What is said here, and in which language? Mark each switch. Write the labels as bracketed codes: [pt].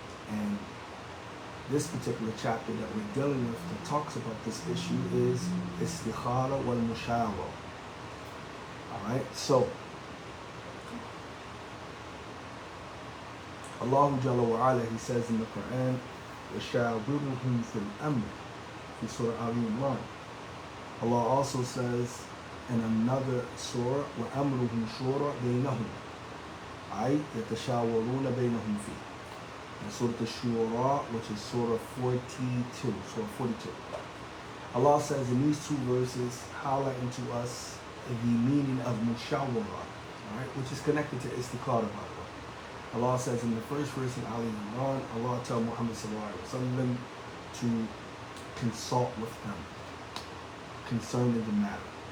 [en] And this particular chapter that we're dealing with that talks about this issue is Istikhaarah wal Mushawara. Alright? So, Allah Jalla wa Ala, He says in the Quran, [ar] وَشَاوِرُهُمْ فِي الْأَمْرِ, [en] in Surah Ali Imran. Allah also says in another surah, [ar] وَأَمْرُهُمْ شُورَى بَيْنَهُمْ أي يتشاورون بينهم فيه. [en] In Surah Al-Shura, which is Surah 42. Allah says in these two verses, highlighting to us the meaning of mushawara, right, which is connected to istikhaarah, by the way. Allah says in the first verse in Ali Imran, Allah tells Muhammad sallallahu alaihi wasallam to consult with them concerning the matter.